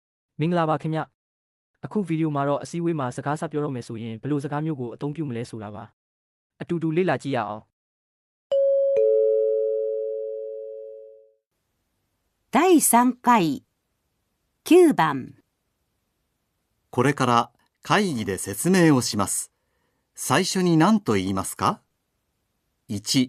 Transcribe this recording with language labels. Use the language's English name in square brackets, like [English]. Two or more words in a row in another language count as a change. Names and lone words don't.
[Burmese] မင်္ဂလာပါခင်ဗျအခုဗီဒီယိုမှာတော့အစည်းအဝေးမှာစကားစပြောတော့မယ်ဆိုရင်ဘယ်လိုစကားမျိုးကိုအသုံးပြုမလဲဆိုတာပါအတူတူလေ့လာကြည့်ရအောင် [Japanese] 第3回9番これから会議で説明をします。最初に何と言いますか ?1、